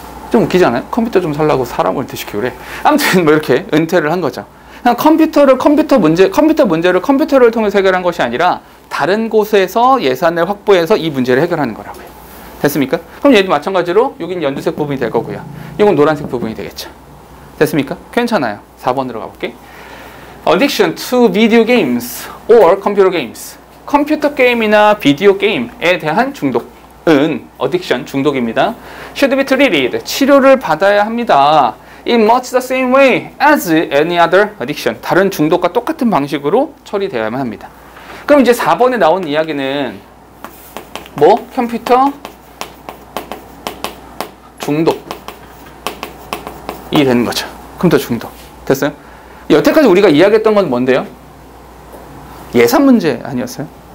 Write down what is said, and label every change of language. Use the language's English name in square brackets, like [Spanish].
[Korean] 좀 웃기지 않아요? 컴퓨터 좀 살라고 사람을 은퇴시키고 그래. 아무튼 뭐 이렇게 은퇴를 한 거죠. 그냥 컴퓨터 문제를 컴퓨터를 통해서 해결한 것이 아니라 다른 곳에서 예산을 확보해서 이 문제를 해결하는 거라고요. 됐습니까? 그럼 얘도 마찬가지로 여긴 연두색 부분이 될 거고요. 이건 노란색 부분이 되겠죠. 됐습니까? 괜찮아요. 4번으로 가볼게. [English] Addiction to video games or computer games. [Korean] 컴퓨터 게임이나 비디오 게임에 대한 중독은 addiction, 중독입니다. [English] Should be treated. [Korean] 치료를 받아야 합니다. [English] In much the same way as any other addiction. [Korean] 다른 중독과 똑같은 방식으로 처리되어야만 합니다. 그럼 이제 4번에 나온 이야기는 뭐? 컴퓨터 중독이 되는 거죠. 컴퓨터 중독. 됐어요? 여태까지 우리가 이야기했던 건 뭔데요? 예산 문제 아니었어요?